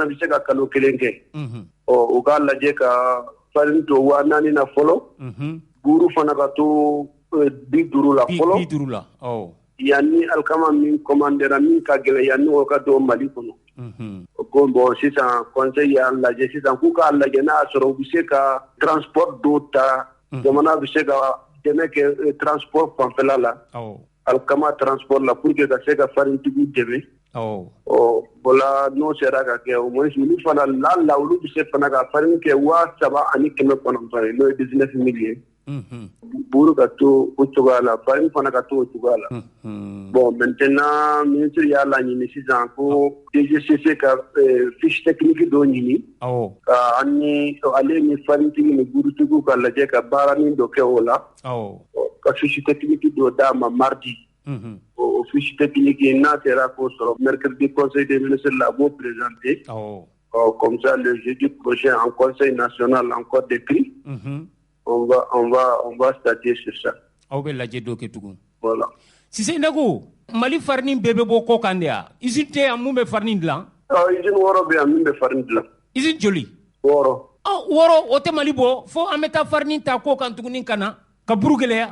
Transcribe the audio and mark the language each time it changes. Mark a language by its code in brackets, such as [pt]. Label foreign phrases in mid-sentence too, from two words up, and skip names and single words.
[bm] bɛ se ka kalo kelen kɛ u k'a lajɛ ka farine to 4000 na fɔlɔ buru fana ka to 50 la fɔlɔ yanni alikama min commandera min ka gɛlɛn yanni o ka don Mali kɔnɔ ko bon sisan conseil y'a lajɛ sisan k'u k'a lajɛ n'a y'a sɔrɔ u bɛ se ka transport dɔw ta jamana bɛ se ka dɛmɛ kɛ transport fanfɛla la alikama transport la [fr] pour que [bm] ka se ka farinitigiw dɛmɛ voilà n'o sera ka kɛ [fr] au moins [bm] olu fana la olu bɛ se fana ka farine kɛ 3900 ye n'o ye 19000 ye buru ka to o cogoya la farine fana ka to o cogoya la [fr] bon maintenant [bm] ministre y'a laɲini sisan ko DGCC ka [fr] fiche technique [bm] dɔ ɲini ka ale ni farinitigi ni burutigiw ka lajɛ ka baaranin dɔ kɛ o la ka [fr] fiche technique [bm] dɔ d'a ma mardi o [fr] fiche technique [bm] n'a sera k'o sɔrɔ [fr] mercredi conseil des ministres [bm] la b'o [fr] présenter comme ça le jeudi prochain en conseil national encore d'écrit on va statuer sur ça. [bm] Aw bɛ lajɛ dɔ kɛ tugun. [fr] Voilà. [bm] Sise Ndago, Mali farine bɛɛ bɛ bɔ kɔ kan de ya? Usine tɛ yan mun bɛ farine dilan? Usine 6 bɛ yan min bɛ farine dilan. Usine joli? 6. 6 o tɛ Mali bɔ fo an bɛ taa farine ta kɔ kan tuguni ka na ka buru gɛlɛya.